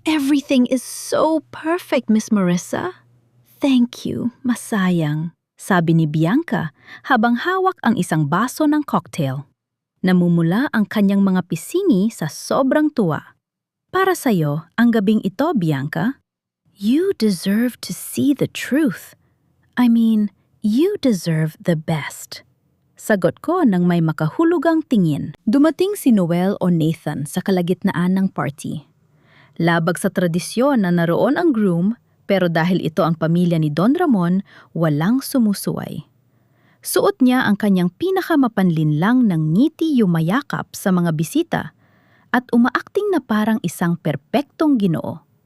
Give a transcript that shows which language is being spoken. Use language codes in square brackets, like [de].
[en] Everything is so perfect, Miss Marissa. Thank you, [tl] masayang, sabi ni Bianca habang hawak ang isang baso ng cocktail. Namumula ang kanyang mga pisingi sa sobrang tuwa. Para sa'yo, ang gabing ito, Bianca. [en] You deserve to see the truth. I mean, you deserve the best. [tl] Sagot ko nang may makahulugang tingin. Dumating si Noel o Nathan sa kalagitnaan ng party. Labag sa tradisyon na naroon ang groom, pero dahil ito ang pamilya ni Don Ramon, walang sumusuway. Suot niya ang kanyang pinakamapanlinlang ng ngiti yumayakap sa mga bisita at umaakting na parang isang perpektong Ginoo.